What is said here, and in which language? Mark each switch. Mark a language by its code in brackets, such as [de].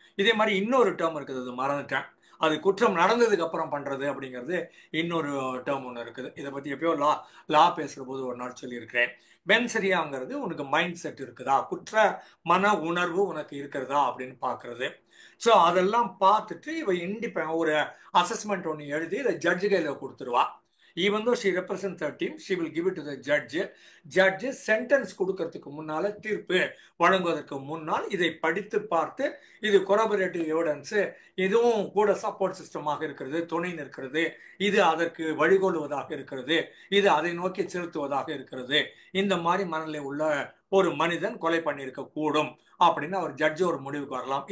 [ta] இதே மாதிரி இன்னொரு டேர்ம் இருக்குது, அது மறந்துட்டேன், அது குற்றம் நடந்ததுக்கு அப்புறம் பண்றது அப்படிங்கிறது இன்னொரு டேர்ம் ஒன்று இருக்குது. இதை பத்தி எப்பயோ லா பேசுற போது ஒரு நாள் சொல்லியிருக்கிறேன். பென்சரியாங்கிறது உனக்கு மைண்ட் செட் இருக்குதா, குற்ற மன உணர்வு உனக்கு இருக்கிறதா அப்படின்னு பாக்குறது. ஸோ அதெல்லாம் பார்த்துட்டு இவ ஒரு அசஸ்மெண்ட் ஒன்று எழுதி இதை ஜட்ஜு கையில் கொடுத்துருவா. [en] even though she represents the team, she will give it to the judge. [ta] Judge sentence கொடுக்கறதுக்கு முன்னால, தீர்ப்பு வழங்குவதற்கு முன்னால் இதை படித்து பார்த்து இது கொராபரேட்டிவ் எவிடன்ஸ், இதுவும் கூட சப்போர்ட் சிஸ்டமாக இருக்கிறது, துணை நிற்கிறது, இது அதற்கு வழிகொள்வதாக இருக்கிறது, இது அதை நோக்கி செலுத்துவதாக இருக்கிறது, இந்த மாதிரி மனநிலை உள்ள ஒரு மனிதன் கொலை பண்ணியிருக்க கூடும் அப்படின்னு அவர் ஜட்ஜ் ஒரு முடிவுக்கு வரலாம்.